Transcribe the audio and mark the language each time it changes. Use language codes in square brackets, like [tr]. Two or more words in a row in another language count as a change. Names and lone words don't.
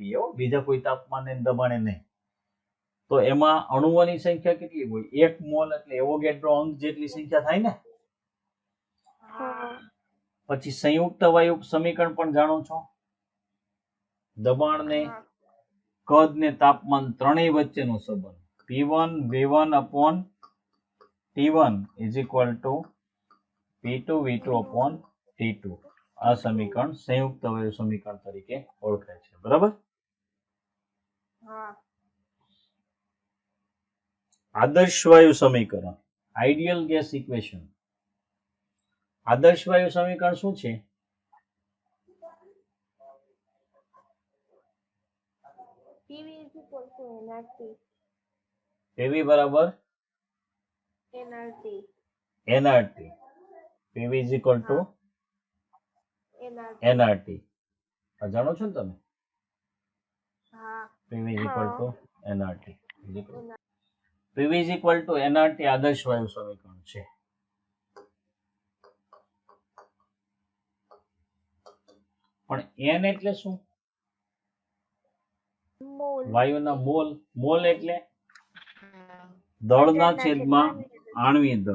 [gu] બીજા કોઈ તાપમાને દબાણે નહીં. તો એમાં અણુઓની સંખ્યા કેટલી હોય? 1 મોલ એટલે એવોગેડ્રો અંક જેટલી સંખ્યા થાય ને. પછી સંયુક્ત વાયુ સમીકરણ પણ જાણો છો. દબાણ ને કદ ને તાપમાન ત્રણેય વચ્ચેનો સંબંધ [en] P1 V1 upon T1 is equal to P2 V2 upon T2. [gu] આ સમીકરણ સંયુક્ત વાયુ સમીકરણ તરીકે ઓળખાય છે. બરાબર. આદર્શ વાયુ સમીકરણ, [en] ideal gas equation. [gu] આદર્શ વાયુ સમીકરણ શું છે? PV બરાબર nRT. [en] PV is equal to nRT. [gu] જાણો છો ને તમે? [en] PV is equal to nRT. PV is equal to nRT [gu] આદર્શ વાયુ સમીકરણ છે. પણ n એટલે શું? વાયુના મોલ. મોલ એટલે દળના છેદમાં આણ્વીય દળ.